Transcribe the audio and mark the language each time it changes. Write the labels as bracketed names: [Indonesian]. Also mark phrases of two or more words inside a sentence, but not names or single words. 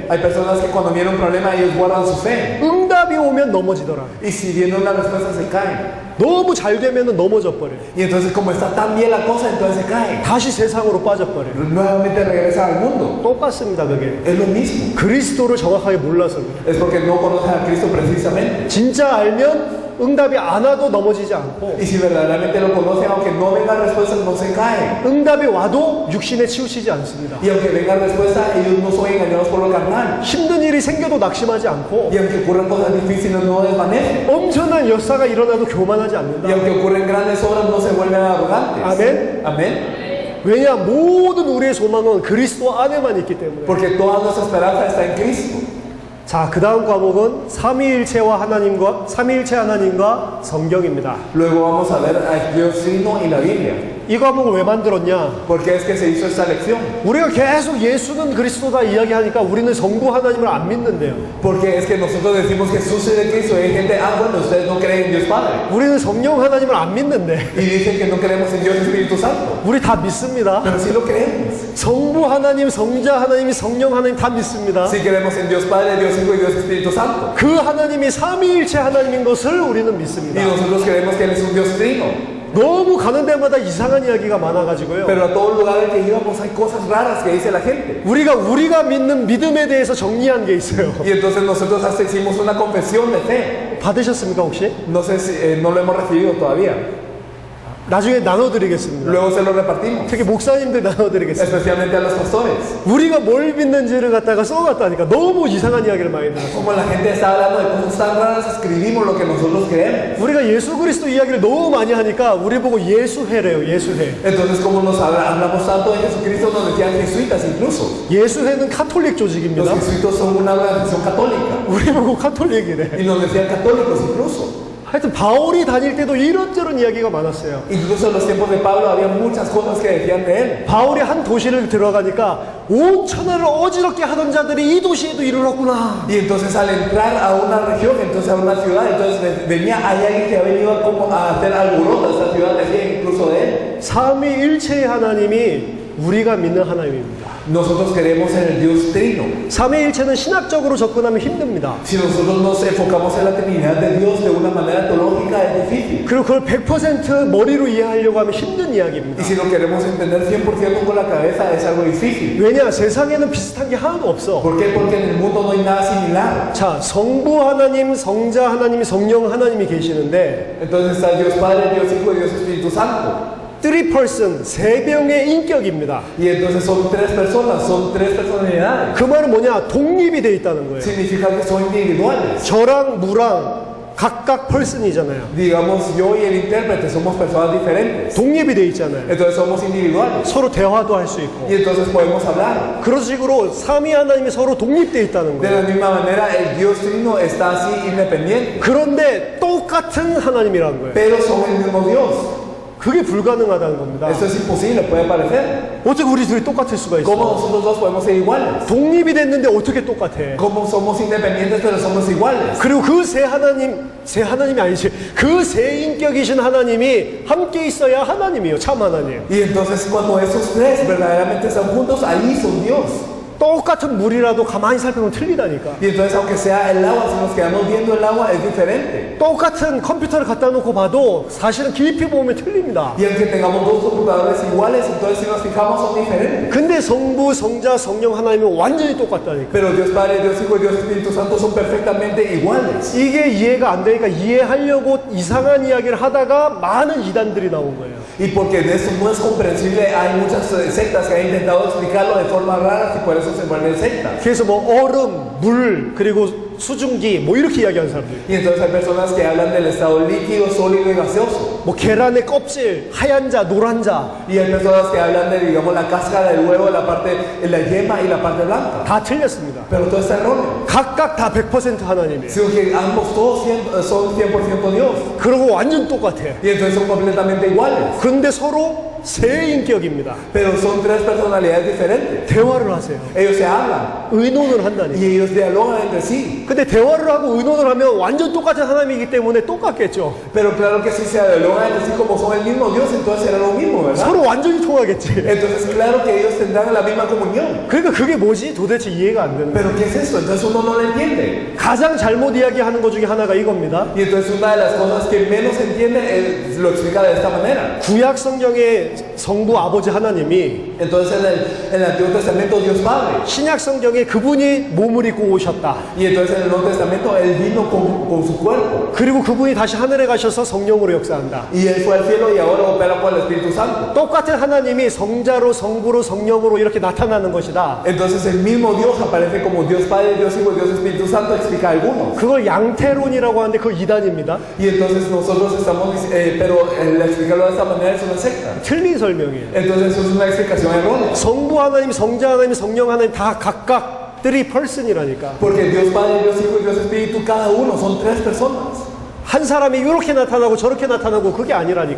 [Spanish] Hay personas que cuando viene un problema ellos guardan su fe. [Korean] 응답이 오면 넘어지더라. [Spanish] Y si viene una respuesta se caen. [Korean] 너무 잘 되면 넘어져 버려요. [Spanish] Y entonces como está tan bien la cosa entonces se caen. [Korean] 다시 세상으로 빠져버려요. [Spanish] Nuevamente regresan al mundo. [Korean] 똑같습니다 그게. [Spanish] Es lo mismo. [Korean] 그리스도를 정확하게 몰라서 그래요. [Spanish] Es porque no conocen a Cristo precisamente. [Korean] 진짜 알면 응답이 안 와도 넘어지지 않고 [Spanish] Y si verdaderamente lo conocen, aunque no vengan respuestas, no se caen. [Korean] 응답이 와도 육신에 치우치지 않습니다. [Spanish] Y aunque vengan respuestas, ellos no son engañados por lo carnal. [Korean] 힘든 일이 생겨도 낙심하지 않고 [Spanish] Y aunque ocurran cosas difíciles, no desvanecen. [Korean] 엄청난 역사가 일어나도 교만하지 [Spanish] Y [Korean] 않는다. [Spanish] aunque ocurren grandes obras, no se vuelven arrogantes. Amén. Amén. [Korean] 왜냐? 모든 우리의 소망은 그리스도 안에만 있기 때문에. [Spanish] Porque toda nuestra esperanza está en Cristo. [Korean] 자, 그 다음 과목은 삼위일체 하나님과 성경입니다. [Spanish] Luego vamos a ver a Dios Trino y la Biblia. [Korean] 이 과목을 왜 만들었냐? [Spanish] ¿Por qué es que se hizo esta lección? [Korean] 우리가 계속 예수는 그리스도다 이야기하니까 우리는 성부 하나님을 안 믿는데요. [Spanish] Porque es que nosotros decimos Jesús es de Cristo y hay gente, bueno, ustedes no creen en Dios Padre. [Korean] 우리는 성령 하나님을 안 믿는데 [Spanish] Y dicen que no creemos en Dios Espíritu Santo. [Korean] 우리 다 믿습니다. [Spanish] Pero sí lo creemos. [Korean] 성부 하나님, 성자 하나님, 성령 하나님 다 믿습니다. [Spanish] Sí creemos en Dios Padre, Dios Hijo y Dios Espíritu Santo. [Korean] 그 하나님이 삼위일체 하나님인 것을 우리는 믿습니다. [Spanish] Y nosotros creemos que Él es un Dios trino. [Korean] 너무 가는 데마다 이상한 이야기가 많아가지고요. [Spanish] Pero a todo lugar al que íbamos hay cosas raras que dice la gente. [Korean] 우리가 믿는 믿음에 대해서 정리한 게 있어요. [Spanish] Y entonces nosotros hasta hicimos una confesión de fe. [Korean] 받으셨습니까 혹시? [Spanish] No sé si no lo hemos recibido todavía. [Korean] 나중에 나눠드리겠습니다. [Spanish] Luego se lo repartimos. [Korean] 특히 목사님들 나눠드리겠습니다. [Spanish] Especialmente a los pastores. [Korean] 우리가 뭘 믿는지를 갖다가 써갔다니까 너무 이상한 이야기를 많이 들었어요. [Spanish] Como la gente está hablando de cosas tan raras, escribimos lo que nosotros creemos. [Korean] 우리가 예수 그리스도 이야기를 너무 많이 하니까 우리 보고 예수회래요. 예수회. [Spanish] Entonces como hablamos tanto de Jesucristo, nos decían jesuitas incluso. [Korean] 예수회는 카톨릭 조직입니다. [Spanish] Los jesuitas son una organización católica. [Korean] 우리 보고 카톨릭이래. [Spanish] Y nos decían católicos incluso. [Korean] 하여튼 바울이 다닐 때도 이런저런 이야기가 많았어요. [Spanish] Incluso en los tiempos de Pablo había muchas cosas que decían de él. [Korean] 바울이 한 도시를 들어가니까 온 천하를 어지럽게 하던 자들이 이 도시에도 이르렀구나. [Spanish] Y entonces al entrar a una región, entonces a una ciudad, entonces venía hay alguien que ha venido como a hacer alboroto a esta ciudad, decía incluso de él. [Korean] 삼위일체의 하나님이 우리가 믿는 하나님입니다. [Spanish] Nosotros creemos en el Dios Trino. [Korean] 삼위일체는 신학적으로 접근하면 힘듭니다. [Spanish] Si nosotros nos enfocamos en la Trinidad de Dios de una manera teológica es difícil. [Korean] 그리고 그걸 100% 머리로 이해하려고 하면 힘든 이야기입니다. [Spanish] Y si lo queremos entender 100% con la cabeza es algo difícil. [Korean] 왜냐? 세상에는 비슷한 게 하나도 없어. [Spanish] ¿Por qué? Porque en el mundo no hay nada similar. [Korean] 자, 성부 하나님, 성자 하나님, 성령 하나님이 계시는데 [Spanish] Entonces está Dios Padre, Dios Hijo y Dios Espíritu Santo. [English] three person, [Korean] 세 명의 인격입니다. [Spanish] Y entonces son tres personas, son tres personalidades. [Korean] 그 말은 뭐냐? 독립이 돼 있다는 거예요. [Spanish] Significa que son individuales. [Korean] 저랑 무랑 각각 person이잖아요. [Spanish] Digamos, yo y el intérprete somos personas diferentes. [Korean] 독립이 돼 있잖아요. [Spanish] Entonces somos individuales. [Korean] 서로 대화도 할 수 있고. [Spanish] Y entonces podemos hablar. [Korean] 그런 식으로 삼위 하나님이 서로 독립돼 있다는 [Spanish] De [Korean] 거예요. [Spanish] la misma manera, el Dios Trino está así independiente. [Korean] 그런데 똑같은 하나님이라는 거예요. [Spanish] Pero son el mismo Dios. [Korean] 그게 불가능하다는 겁니다. [Spanish] Esto es imposible, puede parecer. [Korean] 어떻게 우리 둘이 똑같을 수가 [Spanish] ¿Cómo [Korean] 있어? [Spanish] nosotros dos podemos ser iguales? [Korean] 독립이 됐는데 어떻게 똑같아? [Spanish] ¿Cómo somos independientes pero somos iguales? [Korean] 그리고 그 세 하나님이 아니지. 그 세 인격이신 하나님이 함께 있어야 하나님이에요. 참 하나님. [Spanish] Y entonces cuando esos tres verdaderamente están juntos, ahí son Dios. [Korean] 똑같은 물이라도 가만히 살펴보면 틀리다니까. [Spanish] Y entonces aunque sea el agua, si nos quedamos viendo el agua, es diferente. [Korean] 똑같은 컴퓨터를 갖다 놓고 봐도 사실은 깊이 보면 틀립니다. [Spanish] Y aunque tengamos dos computadores iguales, entonces si nos fijamos son diferentes. [Korean] 근데 성부, 성자, 성령 하나님은 완전히 똑같다니까. [Spanish] Pero Dios Padre, Dios Hijo y Dios Espíritu Santo son perfectamente iguales. [Korean] 이게 이해가 안 되니까 이해하려고 이상한 이야기를 하다가 많은 이단들이 나온 거예요. [Spanish] Y porque de eso no es comprensible, hay muchas sectas que han intentado explicarlo de forma rara y por eso se vuelven sectas. [Korean] 그래서 뭐 얼음, 물, 그리고 수증기 뭐 이렇게 이야기하는 사람들. [Spanish] Y entonces hay personas que hablan del estado líquido, sólido y gaseoso. [Korean] 뭐 계란의 껍질, 하얀 자, 노란 자. [Spanish] Y hay personas que hablan de, digamos, la cáscara del huevo, la parte, la yema y la parte blanca. [Korean] 다 틀렸습니다. [Spanish] Pero todo está erróneo. [Korean] 각각 다 100% ha나님이에요. [Spanish] Sino que ambos todos son 100% Dios. [Korean] 그리고 완전 똑같아. [Spanish] Y entonces son completamente iguales. [Korean] 그런데 서로 세 인격입니다. [Spanish] Pero son tres personalidades diferentes. [Korean] 대화를 하세요. [Spanish] Ellos se hablan. [Korean] 의논을 한다니. [Spanish] Y ellos dialogan entre sí. [Korean] 근데 대화를 하고 의논을 하면 완전 똑같은 하나님이기 때문에 똑같겠죠. [Spanish] Pero claro que si se dialogan entre sí como son el mismo Dios, entonces será lo mismo, ¿verdad? [Korean] 서로 완전히 통하겠지. [Spanish] Entonces claro que ellos tendrán la misma comunión. [Korean] 그러니까 그게 뭐지? 도대체 이해가 안 되는 거예요. [Spanish] Pero ¿qué es esto? Entonces uno no lo entiende. [Korean] 가장 잘못 이야기하는 것 중에 하나가 이겁니다. [Spanish] Y entonces una de las cosas que menos se entiende lo explica de esta manera. [Korean] 구약 성경의 성부 아버지 하나님이 [Spanish] Entonces en el Antiguo Testamento Dios Padre. [Korean] 신약 성경에 그분이 몸을 입고 오셨다. [Spanish] Y entonces en el Nuevo Testamento Él vino con su cuerpo. [Korean] 그리고 그분이 다시 하늘에 가셔서 성령으로 역사한다. [Spanish] Y Él fue al cielo y ahora opera por el Espíritu Santo. [Korean] 똑같은 하나님이 성자로 성부로 성령으로 이렇게 나타나는 것이다. [Spanish] Entonces el mismo Dios aparece como Dios Padre, Dios Hijo y Dios Espíritu Santo, explica algunos. [Korean] 그걸 양태론이라고 하는데 그거 이단입니다. [Spanish] Y entonces nosotros estamos, pero el explicarlo de esta manera es una secta. [Korean] 틀린 설명이에요. [Spanish] Entonces eso es una explicación errónea. [Korean] 성부 하나님, 성자 하나님, 성령 하나님 다 각각 [English] three person [Korean] 이라니까. [Spanish] Porque Dios Padre, Dios Hijo y Dios Espíritu, cada uno son tres personas. [Korean] 한 사람이 이렇게 나타나고 저렇게 나타나고 그게 아니라니까.